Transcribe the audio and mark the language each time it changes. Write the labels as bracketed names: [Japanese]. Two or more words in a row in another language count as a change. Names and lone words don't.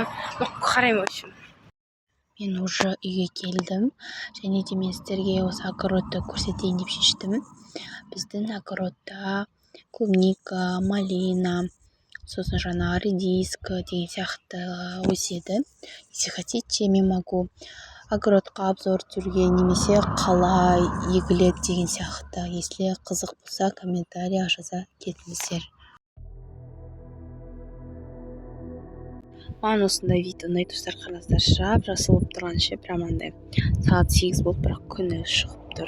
[Kazakh] Қараймын, [Russian] в общем. [Kazakh] Мен уже үйге келдім, және де мен сіздерге осы огородты көрсетейін деп шештім. Біздің огородта клубника, малина, сосын жаңағы редиска деген сияқты өседі. [Russian] Если хотите, [Kazakh] мен могу огородқа обзор түсіруге, немесе қалай егіледі деген сияқты. Если қызық болса, комментария жаза кетіңіздер. Маған осындай вид ұнайды достар, қараңыздар, жасыл болып тұрған ше, прямандай сағат 8 болып, бірақ күні шығып тұр.